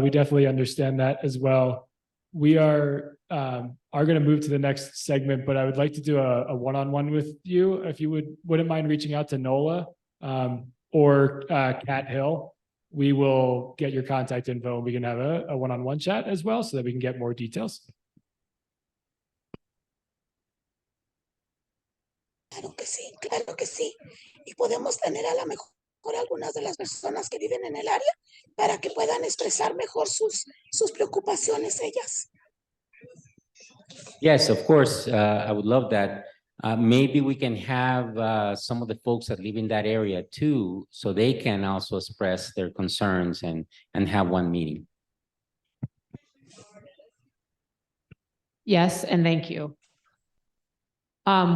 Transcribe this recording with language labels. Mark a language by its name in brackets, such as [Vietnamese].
[English] We definitely understand that as well. We are going to move to the next segment, but I would like to do a one-on-one with you. If you wouldn't mind reaching out to Nola or Cat Hill, we will get your contact info and we can have a one-on-one chat as well so that we can get more details. [Spanish] claro que sí, claro que sí. Y podemos tener a lo mejor algunas de las personas que viven en el área para que puedan expresar mejor sus preocupaciones ellas. [English] Yes, of course. I would love that. Maybe we can have some of the folks that live in that area too, so they can also express their concerns and have one meeting. Yes, and thank you. We are